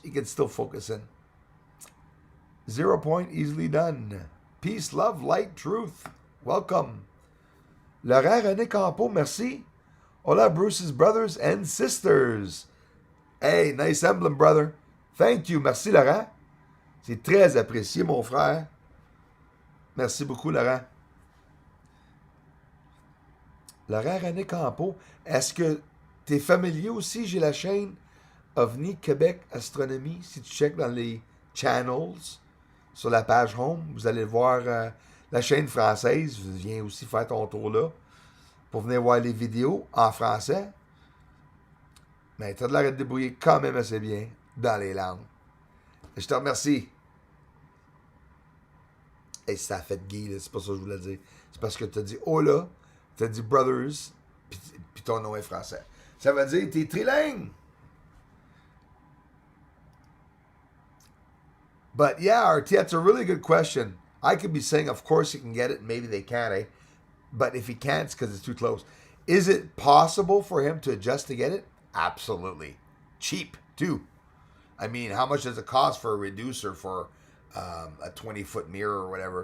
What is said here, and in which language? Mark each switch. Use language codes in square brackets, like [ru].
[en] He can still focus in. 0 point, easily done. Peace, love, light, truth. Welcome. Laurent René Campo, merci. Hola, Bruce's brothers and sisters. Hey, nice emblem, brother. Thank you. [fr] Merci, [en] Laurent. [fr] C'est très apprécié, mon frère. Merci beaucoup, Laurent. Laurent René Campo, est-ce que tu es familier aussi? J'ai la chaîne OVNI Québec Astronomie. Si tu checkes dans les channels, sur la page home, vous allez voir la chaîne française. Viens aussi faire ton tour là pour venir voir les vidéos en français. Mais tu as de l'air de te débrouiller quand même assez bien dans les langues. Je te remercie. Et ça a fait gay, c'est pas ça que je voulais dire. C'est parce que tu as dit oh là, tu as dit brothers, puis ton nom est français. Ça veut dire t'es trilingue. [en] But yeah, RT, that's a really good question. I could be saying, of course he can get it, maybe they can't, eh? But if he can't, it's because it's too close. Is it possible for him to adjust to get it? Absolutely. Cheap, too. I mean, how much does it cost for a reducer for a 20-foot mirror or whatever?